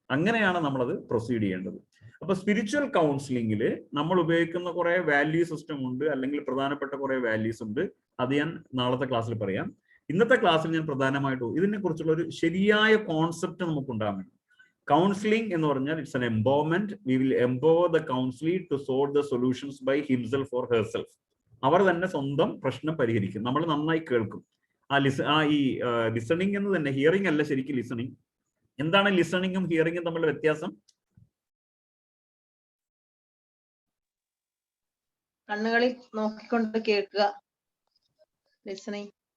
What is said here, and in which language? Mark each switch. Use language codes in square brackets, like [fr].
[ml] അങ്ങനെയാണ് നമ്മളത് പ്രൊസീഡ് ചെയ്യേണ്ടത്. അപ്പൊ സ്പിരിച്വൽ കൗൺസിലിംഗിൽ നമ്മൾ ഉപയോഗിക്കുന്ന കുറെ വാല്യൂ സിസ്റ്റം ഉണ്ട്, അല്ലെങ്കിൽ പ്രധാനപ്പെട്ട കുറെ വാല്യൂസ് ഉണ്ട്. അത് ഞാൻ നാളത്തെ ക്ലാസ്സിൽ പറയാം. ഇന്നത്തെ ക്ലാസ്സിൽ ഞാൻ പ്രധാനമായിട്ടും ഇതിനെ കുറിച്ചുള്ള ഒരു ശരിയായ കോൺസെപ്റ്റ് നമുക്ക് ഉണ്ടാകണം. [en] Counseling [ml] എന്ന് പറഞ്ഞാൽ [en] It's an empowerment. We will empower the counselee to solve the solutions by himself or herself. [ml] അവർ തന്നെ സ്വന്തം പ്രശ്നം പരിഹരിക്കും. നമ്മൾ നന്നായി കേൾക്കും. ഈ ലിസണിങ് എന്ന് തന്നെ, ഹിയറിംഗ് അല്ല ശരിക്കും ലിസണിങ്. എന്താണ് ലിസണിങ്ങും ഹിയറിംഗും തമ്മിലുള്ള വ്യത്യാസം? കണ്ണുകളിൽ നോക്കിക്കൊണ്ട് കേൾക്കുക, ലിസണിങ്.